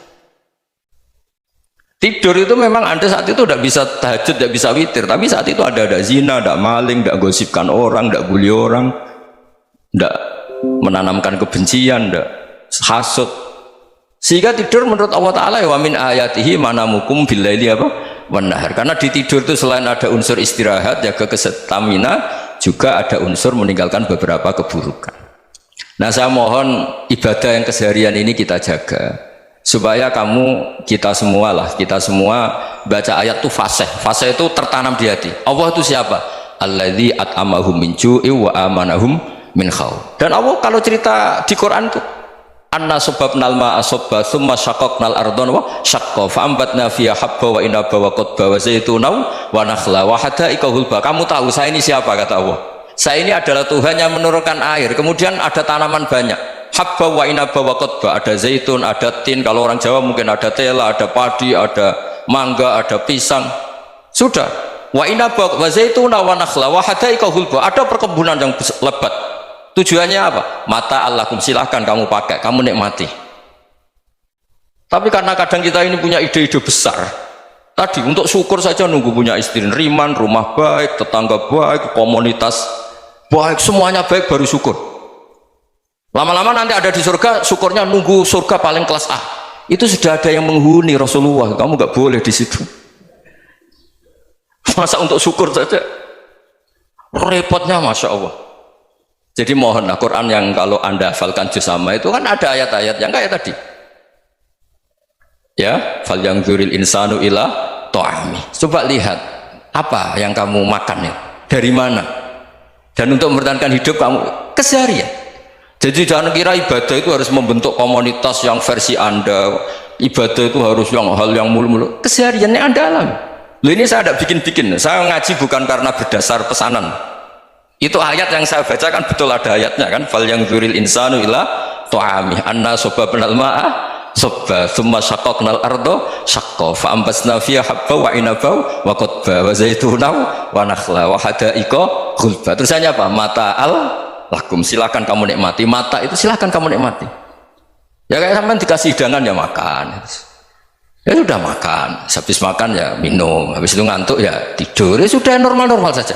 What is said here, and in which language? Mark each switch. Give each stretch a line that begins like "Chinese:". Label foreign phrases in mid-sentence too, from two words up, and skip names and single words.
Indonesian: Tidur itu memang Anda saat itu tidak bisa tahajud, tidak bisa witir, tapi saat itu ada zina, ada maling, tidak gosipkan orang, tidak bully orang, tidak menanamkan kebencian, tidak hasud. Sehingga tidur menurut Allah Ta'ala
Arabic: ومن آياته منامكم بالليل
Indonesian: apa? Wan-nahar. Karena di tidur itu selain ada unsur istirahat, jaga kestamina, juga ada unsur meninggalkan beberapa keburukan. Nah, saya mohon ibadah yang keseharian ini kita jaga supaya kita semua baca ayat itu fasih. Fasih itu tertanam di hati. Allah itu siapa?
Arabic: الذي أطعمهم من جوع وآمنهم من خوف.
Indonesian: Dan Allah kalau cerita di Quran itu
Arabic: أنا صببنا الماء صبا ثم شققنا الأرض شقا فأنبتنا فيها حبا وعنبا وقضبا وزيتونا ونخلا وحدائق غلبا.
Indonesian: Kamu tahu saya ini siapa? Kata Allah, saya ini adalah Tuhan yang menurunkan air, kemudian ada tanaman banyak,
Arabic: حبا وعنبا وقضبا,
Indonesian: ada zaitun, ada tin, kalau orang Jawa mungkin ada tela, ada padi, ada mangga, ada pisang. Sudah,
Arabic: وعنبا وزيتونا ونخلا وحدائق غلبا,
Indonesian: ada perkebunan yang lebat. Tujuannya apa?
Arabic: متاعا لكم,
Indonesian: silahkan kamu pakai, kamu nikmati. Tapi karena kadang kita ini punya ide-ide besar, tadi untuk syukur saja nunggu punya istri riman, rumah baik, tetangga baik, komunitas baik, semuanya baik baru syukur. Lama-lama nanti ada di surga, syukurnya nunggu surga paling kelas A. Itu sudah ada yang menghuni Rasulullah, kamu nggak boleh di situ. Masa untuk syukur saja repotnya,
Arabic: ما شاء الله.
Indonesian: Jadi mohonlah Quran yang kalau Anda hafalkan juz sama itu kan ada ayat-ayat yang kayak tadi.
Arabic: Ya، فلينظر الإنسان إلى طعامه.
Indonesian: Coba lihat Apa yang kamu makan ya? Dari mana? Dan untuk mempertahankan hidup kamu keseharian. Jadi jangan kira ibadah itu harus membentuk komunitas yang versi Anda. Ibadah itu harus hal yang mulu-mulu. Kesehariannya Anda alami. Loh, ini saya tidak bikin-bikin. Saya ngaji bukan karena berdasar pesanan. Itu ayat yang saya baca kan betul ada ayatnya kan.
Arabic: فلينظر الإنسان إلى طعامه أنا صببنا الماء صبا ثم شققنا الأرض شقا فأنبتنا فيها حبا وعنبا وقضبا وزيتونا ونخلا وحدائق غلبا.
Indonesian: Terusannya apa?
Arabic: متاعا لكم,
Indonesian: silakan kamu nikmati. Mata itu silakan kamu nikmati. Ya kayak sampean dikasih hidangan ya makan. Ya sudah makan, habis makan ya minum, habis itu ngantuk ya tidur, ya sudah normal-normal saja.